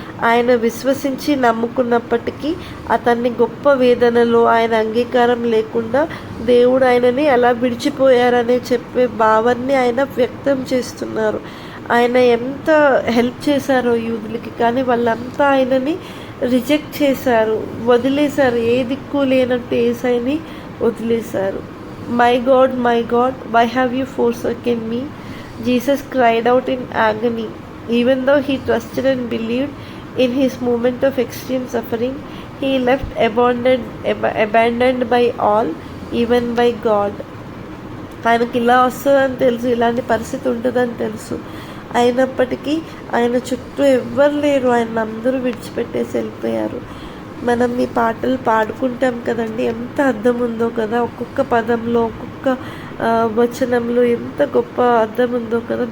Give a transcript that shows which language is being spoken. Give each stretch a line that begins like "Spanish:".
Telugu: ఆయన విశ్వసించి నమ్ముకున్నప్పటికీ అతన్ని గొప్ప వేదనలో, ఆయన అంగీకారం లేకుండా దేవుడు ఆయనని ఎలా విడిచిపోయారనే చెప్పే భావాన్ని ఆయన వ్యక్తం చేస్తున్నారు. ఆయన ఎంత హెల్ప్ చేశారో యూదులకి, కానీ వాళ్ళంతా ఆయనని రిజెక్ట్ చేశారు, వదిలేశారు. ఏ దిక్కు లేనట్టు యేసయ్యని వదిలేశారు.
English: My God why have you forsaken me? Jesus cried out in agony. Even though he trusted and believed in his moment of extreme suffering, he left abandoned by all, even by God.
Telugu: ఆయనకి ఇలా వస్తుందని తెలుసు, ఇలాంటి పరిస్థితి ఉంటుందని తెలుసు. అయినప్పటికీ ఆయన చుట్టూ ఎవ్వరు లేరు, ఆయన అందరూ విడిచిపెట్టేసి వెళ్ళిపోయారు. మనం ఈ పాటలు పాడుకుంటాం కదండి, ఎంత అర్థం ఉందో కదా, ఒక్కొక్క పదంలో, ఒక్కొక్క వచనంలో ఎంత గొప్ప అర్థం ఉందో కదా.